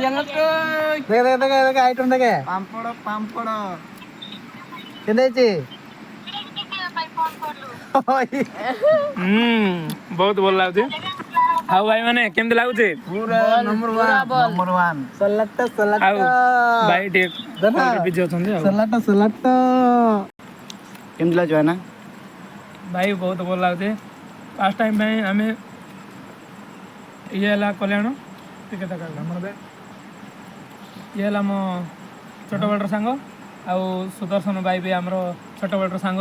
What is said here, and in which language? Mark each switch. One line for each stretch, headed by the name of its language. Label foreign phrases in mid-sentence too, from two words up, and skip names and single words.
Odia: ପାମ୍ପଡ଼ କେମିତି ହେଇଛି? ବହୁତ ଭଲ ଲାଗୁଛି। ଆଉ ଭାଇ ମାନେ କେମିତି ଲାଗୁଛି? ପୁରା ନମ୍ବର 1 ସଲାଟା ଆଉ ଭାଇ ଟିକେ ବିଜି ଅଛନ୍ତି ଆଉ सलाटा କେମିତି ଲାଗୁଛି ଭାଇନା? ଭାଇ ବହୁତ ଭଲ ଲାଗୁଛି।
English: first time
Odia: ପାଇଁ ଆମେ ଇଏ ହେଲା କଲ୍ୟାଣ ଟିକେ ଇଏ ହେଲା ମୋ ଛୋଟବେଳର ସାଙ୍ଗ ଆଉ ସୁଦର୍ଶନ ଭାଇ ବି ଆମର ଛୋଟବେଳର ସାଙ୍ଗ।